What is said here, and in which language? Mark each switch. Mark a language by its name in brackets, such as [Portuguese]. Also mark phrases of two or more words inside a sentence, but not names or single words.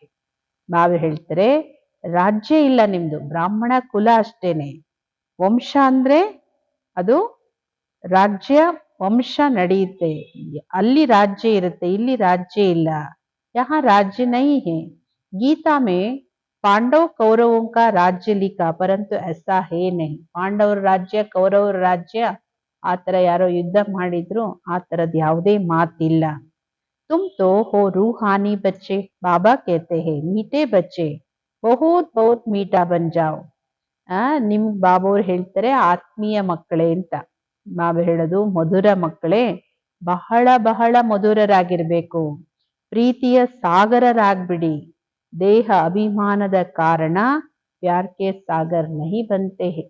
[Kannada] ಬಾಬಾ ಹೇಳ್ತಾರೆ ರಾಜ್ಯ ಇಲ್ಲ ನಿಮ್ದು, ಬ್ರಾಹ್ಮಣ ಕುಲ ಅಷ್ಟೇನೆ. ವಂಶ ಅಂದ್ರೆ ಅದು ರಾಜ್ಯ, ವಂಶ ನಡೆಯುತ್ತೆ, ಅಲ್ಲಿ ರಾಜ್ಯ ಇರುತ್ತೆ, ಇಲ್ಲಿ ರಾಜ್ಯ ಇಲ್ಲ. [Hindi] यहाँ राज्य नहीं है. गीता में पांडव कौरवों का राज्य लिखा परंतु ऐसा है नहीं. [Kannada] ಪಾಂಡವರ ರಾಜ್ಯ ಕೌರವರ ರಾಜ್ಯ ಆ ತರ ಯಾರೋ ಯುದ್ಧ ಮಾಡಿದ್ರು, ಆ ತರದ್ ಯಾವುದೇ ಮಾತಿಲ್ಲ. [Hindi] तुम तो हो रूहानी बच्चे, बाबा कहते हैं मीठे बच्चे बहुत बहुत मीठा बन जाओ. [Kannada] ನಿಮ್ ಬಾಬೋರು ಹೇಳ್ತಾರೆ ಆತ್ಮೀಯ ಮಕ್ಕಳೇ ಅಂತ. ಬಾಬಾ ಹೇಳೋದು ಮಧುರ ಮಕ್ಕಳೇ, ಬಹಳ ಬಹಳ ಮಧುರರಾಗಿರ್ಬೇಕು, ಪ್ರೀತಿಯ ಸಾಗರರಾಗ್ಬಿಡಿ. ದೇಹ ಅಭಿಮಾನದ ಕಾರಣ [Hindi] प्यार के सागर नहीं बनते हैं.